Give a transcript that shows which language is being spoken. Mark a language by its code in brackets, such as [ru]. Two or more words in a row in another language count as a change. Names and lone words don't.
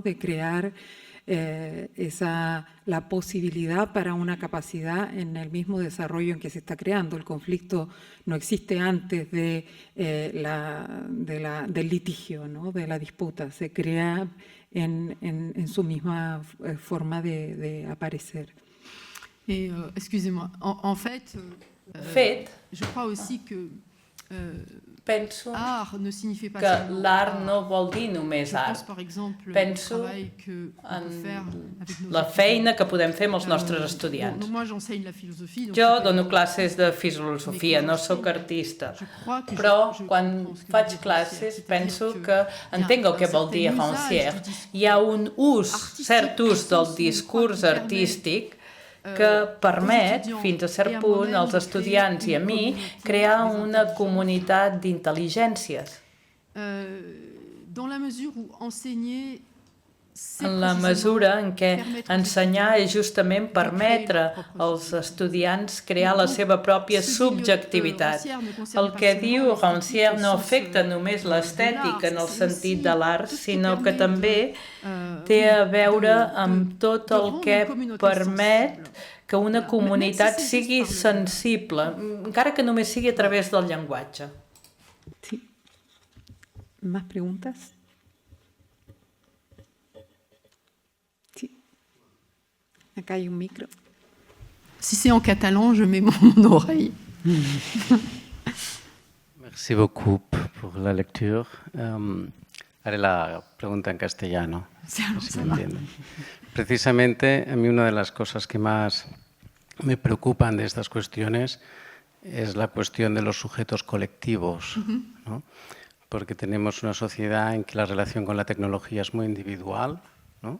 [es] De crear la posibilidad para una capacidad en el mismo desarrollo en que se está creando. El conflicto no existe antes del litigio, ¿no? De la disputa, se crea en su misma forma de aparecer. [fr] Et excusez-moi, en fait, je crois aussi que [ca] penso [fr] art ne signifie pas [ca] que l'art no vol dir només [fr] Je pense art. par exemple [ca] Penso [fr] au travail que on peut faire avec nos [ca] la [fr] étudiants. [ca] feina que podem fer amb els nostres [fr] Bon, [ca] estudiants. [fr] moi j'enseigne la philosophie. Donc [ca] Jo [fr] c'est- [ca] dono classes de filosofia, no sóc artista, però quan faig classes penso que entenc el que vol dir Rancière. Hi ha un ús, cert ús del discurs artístic que permet, fins a cert punt, als estudiants i a mi, crear una comunitat d'intel·ligències. [fr] Dans la mesure où enseigner, c'est [ca] En la mesura en què ensenyar és justament permetre als estudiants crear la seva pròpia subjectivitat. El que diu Rancière no afecta només l'estètica en el sentit de l'art, sinó que també té a veure amb tot el que permet que una comunitat sigui sensible, encara que només sigui a través del llenguatge. Sí. [es] ¿Más preguntas? Sí. Acá hay un micro. [fr] Si c'est en catalan, je mets mon oreille. Merci beaucoup pour la lecture. [es] Haré la pregunta en castellano, si me entienden. Precisamente, a mí una de las cosas que más me preocupan de estas cuestiones es la cuestión de los sujetos colectivos, ¿no? Porque tenemos una sociedad en que la relación con la tecnología es muy individual, ¿no?